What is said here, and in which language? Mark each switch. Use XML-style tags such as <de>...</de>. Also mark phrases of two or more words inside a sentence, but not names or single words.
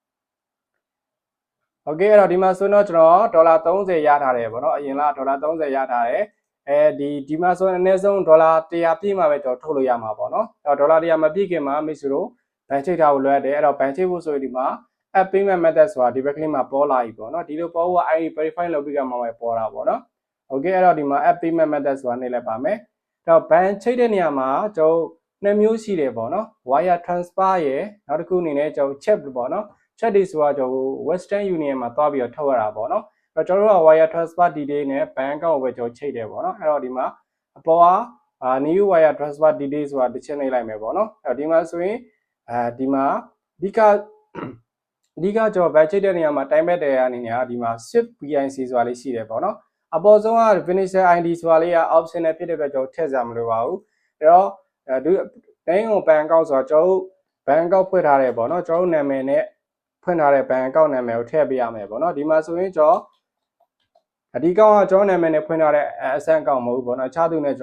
<my>Okay အဲ့တော့ဒီမှာဆိုတော့ကျွန်တော်ဒေါ်လာ30ရထားတယ်ပေါ့နော်အရင်ကဒေါ်လာ30ရထားတယ်ဒီမှာဆိုရင်အနည်းဆုံးဒေါ်လာ100ပြည့်မှပဲကျွန်တော်ထုတ်လို့ရမှာပေါ့နော်အဲ့တော့ဒေါ်လာ100မပြည့်ခင်မှာမိတ်ဆွေတို့ဘဏ်ချိတ်ထားဖို့လွယ်တယ်အဲ့တော့ဘဏ်ချိတ်ဖို့ဆိုရင်ဒီမှာ</my> <en>app payment method</en> <my>ဆိုတာဒီဘက်ကလေးမှာပေါ်လာပြီပေါ့နော်ဒီလိုပေါ်ဖို့</my> <en>ID verify</en> <my>လုပ်ပြီးကမှပဲပေါ်တာပေါ့နော် Okay အဲ့တော့ဒီမှာ</my> <en>app payment method</en> <my>ဆိုတာနေလိုက်ပါမယ်အဲ့တော့ဘဏ်ချိ တ်တဲ့နေရာမှာကျွန်တော်နှစ်မျိုးရှိတယ်ပေါ့နော်</my> <en>wire transfer</en> <my>ရယ်နောက်တစ်ခုအနေနဲ့ကျွန်တော် check ပေါ့နော် check တွေဆိုတာကျွန်တော် Western Union မှာသွားပြီးတော့ထုတ်ရတာပေါ့နော်အဲ့တော့ကျွန်တော်တို့က</my> <en>wire transfer detail</en> <my>နဲ့</my> <en>bank account</en> <my>ကိုပဲကျွန်တော်ချိတ်တယ်ပေါ့နော်အဲ့တော့ဒီမှာအပေါ်က</my> <en>new wire transfer detail</en> <my>ဆိုတာတစ်ချက်နှိပ်လိုက်မယ်ပေါ့နော်အဲ့တော့ဒီမှာ ဆိုရင်ဒီမှာအဓိကကျွန်တော်ဘတ်ချိတ်တဲ့နေရာမှာ</my> <en>time back</en> <my>တဲ့အနေနဲ့ဒီမှာ</my> <en>shift BIC</en> <my>ဆိုတာလေးရှိတယ်ပေါ့နော်အပေါ်ဆုံးက</my> <en>finisher ID</en> <my>ဆိုတာလေးက optional ဖြစ်တဲ့အတွက်ကျွန်တော်ထည့်စရာမလိုပါဘူးအဲ့တော့တိုင်းကို</my> <en>bank account</en> <my>ဆိုတော့ကျွန်တော်</my> <en>bank account</en> <my>ဖွင့်ထားတယ်ပေါ့နော်ကျွန်တော်နာမည်နဲ့ဖွင့်ထားတဲ့</my> <en>bank account</en> <my>နာမည်ကိုထည့်ပေးရမယ်ပေါ့နော်ဒီမှာဆိုရင်ကျွန်တော်ဒီကောင်ကကျွန်တော်နာမည်နဲ့ဖွင့်ထားတဲ့</my> <en>Adsense account</en> <my>မဟုတ်ဘူးပေါ့နော်အခြားသူနဲ့ကျွန်</my>